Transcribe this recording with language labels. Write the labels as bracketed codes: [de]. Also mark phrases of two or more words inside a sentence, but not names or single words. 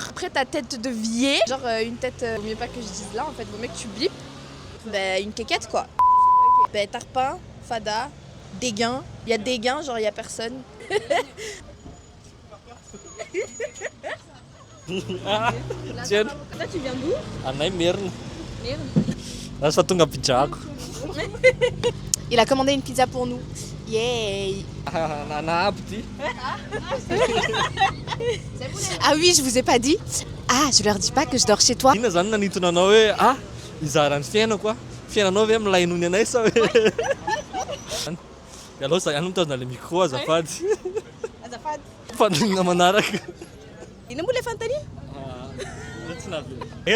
[fr] Après ta tête de vieille, genre une tête, vaut mieux pas que je dise là en fait, vaut mieux que tu blippes. Bah une quéquette quoi. Bah tarpin, fada, dégain. Il y a dégain, genre il y a personne. Tiens, Là tu viens d'où? [mg] anay merina. Lasa tonga pizza ako. [fr] Il a commandé une pizza pour nous. Yay! [mg] Nanaabo ty. [fr] Ah oui, je vous ai pas dit. Ah, je leur dis pas que je dors chez toi. [mg] Inona zany nanintona anao hoe izarany fiainako fiainanao ve milainony anay sa hoe de aloha za ihany mitazona le micro azafady. Azafady. Fanonina manaraka. Ino moa le fantany? Tsy navy.